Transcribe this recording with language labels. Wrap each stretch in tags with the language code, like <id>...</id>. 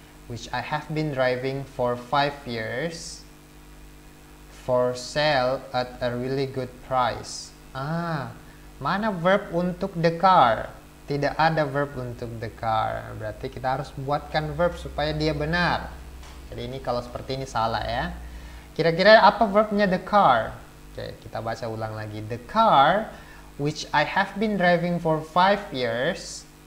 <en>Which I have been driving for 5 years. For sale at a really good price.</en> <id>Mana verb untuk the car? Tidak ada verb untuk the car. Berarti kita harus buatkan verb supaya dia benar. Jadi ini kalau seperti ini salah ya. Kira-kira apa verbnya the car? Oke, kita baca ulang lagi.</id> <en>The car which I have been driving for 5 years.</en>